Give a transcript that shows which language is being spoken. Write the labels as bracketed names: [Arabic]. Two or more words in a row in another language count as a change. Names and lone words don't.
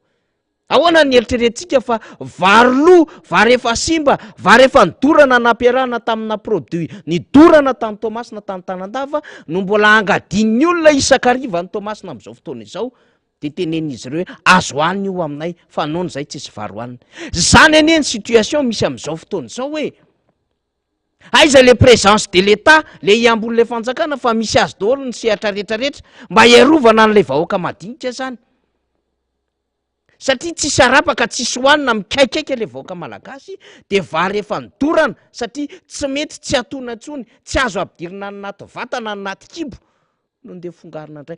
[Malagasy] Ahoana ny eritreretintsika fa varoloha, vary efa simba, vary efa nidorana nampiarahana tamina produit, nidorana tamin'ny Tomasina tamin'ny Tanandava, no mbola angadian'ny olona isan-kariva ny Tomasina amin'izao fotoana izao, de tenen'izy ireo azo hoanina io aminay fa nohony zay tsisy vary hoanina. Zany anie ny situation misy amin'izao fotoana izao hoe aiza [French] le présence de l'État, [Malagasy] le iambon'le fanjakana fa misy azy daholo ny sehatra rehetrarehetra mba iarovana an'ilay vahoaka madinika zany. Satria tsisy arapaka, tsisy hoanina, mikaikaika le vahoaka malagasy, de vary efa nidorana satria tsy mety, tsy atona intsony, tsy azo ampidirina anaty vatana, anaty kibo, no ndeha fongarina indray.